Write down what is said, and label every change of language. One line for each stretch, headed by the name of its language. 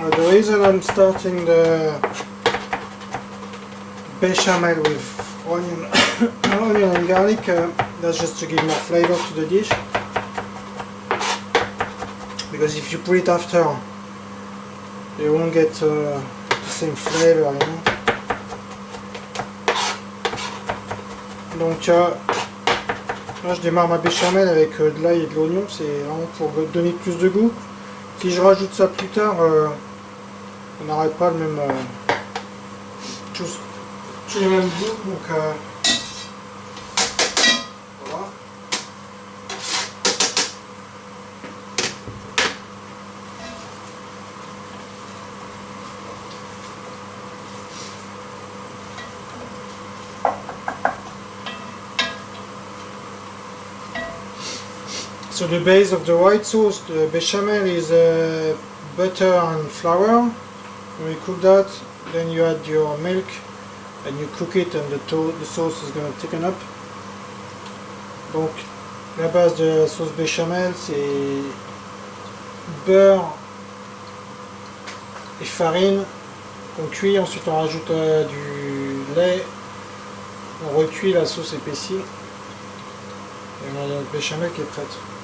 English: reason I'm starting the bechamel with onion, onion and garlic, that's just to give more flavor to the dish. Because if you put it after, you won't get the same flavor, you know.
French: Donc là je démarre ma béchamel avec de l'ail et de l'oignon, c'est vraiment pour donner plus de goût. Si je rajoute ça plus tard, on n'aurait pas le même tous les mêmes goûts, donc voilà.
English: So the base of the white sauce, the bechamel, is butter and flour. When you cook that, then you add your milk and you cook it, and the sauce is going to thicken up.
French: Donc la base de la sauce béchamel, c'est beurre et farine qu'on cuit, ensuite on rajoute du lait, on recuit, la sauce épaissie et on a notre béchamel qui est prête.